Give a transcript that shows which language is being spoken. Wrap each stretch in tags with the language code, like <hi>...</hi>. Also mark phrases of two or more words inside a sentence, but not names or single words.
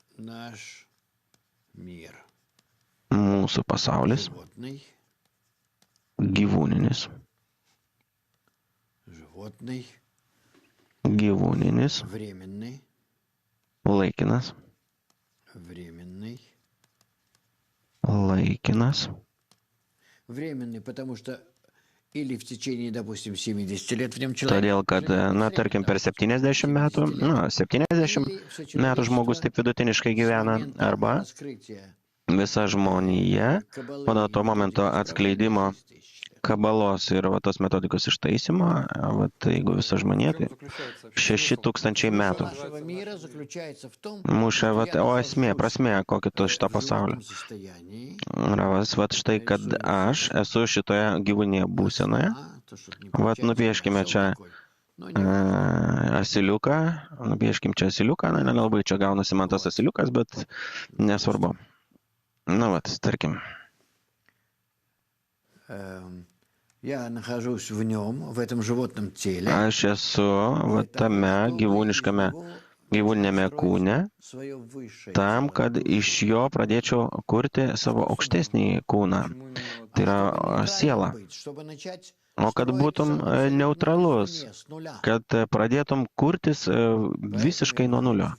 <lt>Mūsų pasaulis. Gyvūninis. Gyvūninis. Laikinas. Laikinas.</lt> <ru>Временный, потому что или в течение, допустим, 70 лет в нем человек...</ru> <lt>Todėl, kad, na, tarkim, per 70 metų, na, 70 metų žmogus taip vidutiniškai gyvena, arba visa žmonija, po to momento atskleidimo kabalos ir va, tos metodikos ištaisymo, va, tai jeigu visa žmonija, tai 6000 metų. Muša, va, o esmė, prasmė, kokį to šito pasaulio. Ravas, va, štai, kad aš esu šitoje gyvūnėje būsenoje. Va, nupieškime čia asiliuką, nupieškim čia asiliuką, na, nelabai čia gaunasi man tas asiliukas, bet nesvarbu. Na, va, tarkim.</lt> <ru>Я нахожусь в нем, в этом животном теле.</ru> <lt>Aš esu va, tame gyvūninėme kūne, tam, kad iš jo pradėčiau kurti savo aukštesnį kūną. Tai yra siela. O kad būtum neutralus, kad pradėtum kurtis visiškai nuo nulio.</lt>